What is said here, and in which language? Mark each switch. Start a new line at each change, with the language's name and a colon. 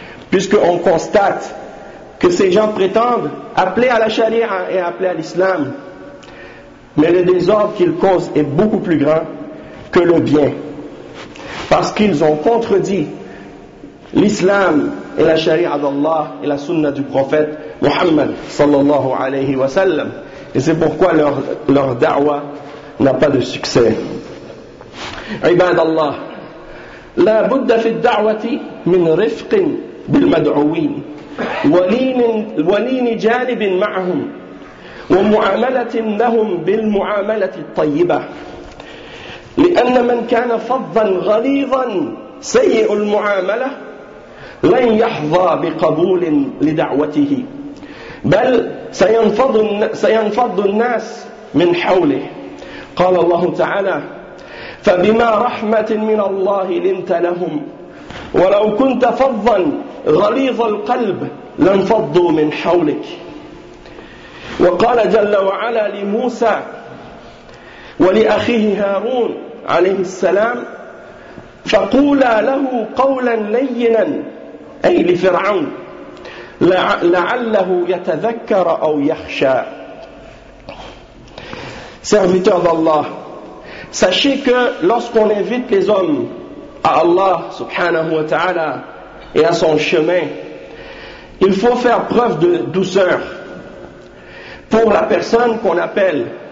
French: Puisqu'on constate que ces gens prétendent appeler à la charia et appeler à l'islam, mais le désordre qu'ils causent est beaucoup plus grand que le bien, parce qu'ils ont contredit l'islam et la charia d'Allah et la sunna du prophète Muhammad sallallahu alayhi wa sallam, et c'est pourquoi leur da'wa n'a pas de succès.
Arabic: Ibad Allah, la budda fi da'wati min rifqin bil mad'uwin ولين جانب معهم ومعاملة لهم بالمعاملة الطيبة لأن من كان فظا غليظا سيء المعاملة لن يحظى بقبول لدعوته بل سينفض الناس من حوله قال الله تعالى فبما رحمة من الله لنت لهم ولو كنت فظا غليظ القلب لانفضوا من حولك وقال جل وعلا لموسى ولأخيه هارون عليه السلام فقولا له قولا لينا أي لفرعون لعله يتذكر أو يخشى.
French: Serviteur d'Allah, sachez que lorsqu'on invite les hommes à Allah subhanahu wa ta'ala et à son chemin, il faut faire preuve de douceur pour la personne qu'on appelle.